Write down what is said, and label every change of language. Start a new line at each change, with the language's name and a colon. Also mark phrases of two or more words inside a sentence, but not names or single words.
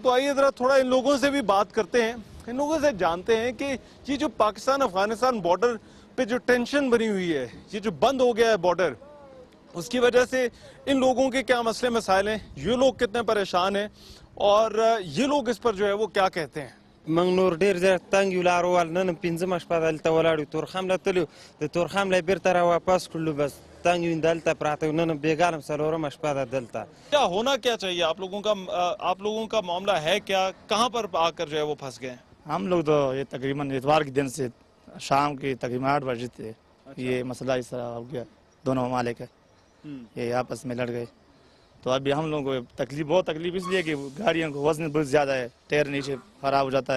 Urdu: تو آئیے ذرا تھوڑا ان لوگوں سے بھی بات کرتے ہیں، ان لوگوں سے جانتے ہیں کہ یہ جو پاکستان افغانستان بارڈر پہ جو ٹینشن بنی ہوئی ہے، یہ جو بند ہو گیا ہے بارڈر، اس کی وجہ سے ان لوگوں کے کیا مسئلے مسائل ہیں، یہ لوگ کتنے پریشان ہیں، اور یہ لوگ اس پر جو ہے وہ کیا کہتے ہیں۔
Pashto: موږ نور ډېر زیات تنګ یو لار ووهل، نن پنځمه شپه دلته ولاړ یو، تورخم له تللو، د تورخم له بیرته را واپس کړلو، بس تنګ یو دلته پراته یو، نن بېګانم څلورمه شپه ده دلته۔
Urdu: کیا ہونا کیا چاہیے آپ لوگوں کا معاملہ ہے کیا، کہاں پر آ کر جو ہے وہ پھنس گئے ہیں؟ ہم لوگ تو یہ تقریباً اتوار کے دن سے شام کی تقریباً 8 بجے تھے، یہ مسئلہ اس طرح ہو گیا، دونوں ممالک ہے یہ آپس میں لڑ گئے، تو ابھی ہم لوگوں کو بہت تکلیف اس لیے کہ گاڑیوں کو وزن بہت زیادہ ہے، ٹائر نیچے خراب ہو جاتا ہے۔